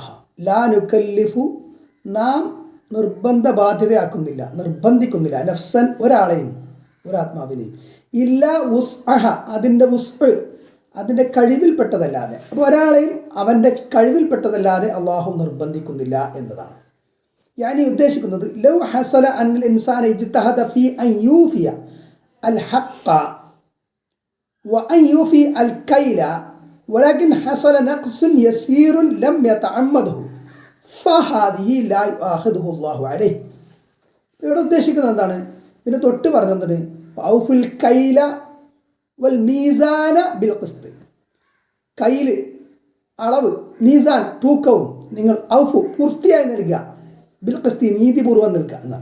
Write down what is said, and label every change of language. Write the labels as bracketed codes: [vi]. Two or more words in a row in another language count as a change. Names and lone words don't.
[ar] لا نكلف, [ml] നാം നിർബന്ധ ബാധ്യതയാക്കുന്നില്ല, നിർബന്ധിക്കുന്നില്ല, നഫ്സൻ ഒരാളെയും ഒരാത്മാവിനെയും, [ar] إلا وسعها, [ml] അതിൻ്റെ വസ്അ്, അതിൻ്റെ കഴിവിൽപ്പെട്ടതല്ലാതെ. അപ്പോൾ ഒരാളെയും അവൻ്റെ കഴിവിൽപ്പെട്ടതല്ലാതെ അള്ളാഹു നിർബന്ധിക്കുന്നില്ല എന്നതാണ്. യാനി ഉദ്ദേശിക്കുന്നത് [ar] لو حصل عن الإنسان اجتهد في أن يوفي الحق وأن يوفي الكيل ولكن حصل نقص يسير لم يتعمده فهذه لا يؤاخذه الله عليه. [ml] ഇവിടെ ഉദ്ദേശിക്കുന്നത് എന്താണ്? ഇതിന് തൊട്ട് പറഞ്ഞത് [ar] أوفوا الكيل والميزان بالقسط. [ml] കൈല് അളവ്, മീസാൻ തൂക്കവും നിങ്ങൾ ഔഫു പൂർത്തിയായി നൽകുക, [ar] بالقسط [ml] നീതിപൂർവ്വം നൽകുക എന്നാണ്.